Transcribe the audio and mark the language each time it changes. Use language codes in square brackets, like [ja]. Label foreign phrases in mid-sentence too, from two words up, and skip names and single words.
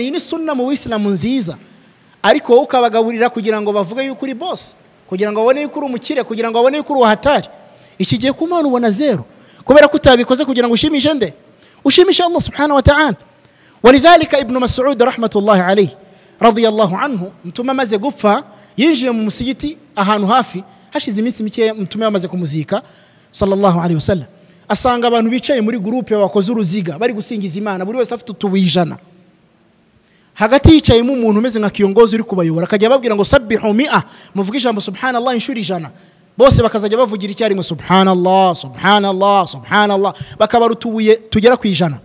[rw] Iyi ni sunna mu Islamu nziza, ariko wowe ukabagaburira kugira ngo bavuge yuko uri boss, kugira ngo babone yuko uri umukire, kugira ngo babone yuko uri wahatari. Iki gihe ku Mana ubona zero kubera ko utabikoze kugira ngo ushimishe nde? Ushimishe Allah [ar] سبحانه وتعالى. ولذلك ابن مسعود رحمة الله عليه رضي الله عنه, [rw] Mtume amaze gupfa yinjiye mu musigiti ahantu hafi, hashize iminsi mike Mtume amaze kumuzika [ar] صلى الله عليه وسلم, [rw] asanga abantu bicaye muri groupe bakoze uruziga bari gusingiza Imana, buri wese afite utubuye 100. Hagati yicayemo umuntu umeze nka kiyongozi uri kubayobora, akajya babwira ngo sabbihu 100, muvuge ijambo subhanallah inshuri 100. Bose bakazajya bavugira icyarimwe [ar] سبحان الله سبحان الله سبحان الله, [rw] bakabara utubuye tugera ku 100.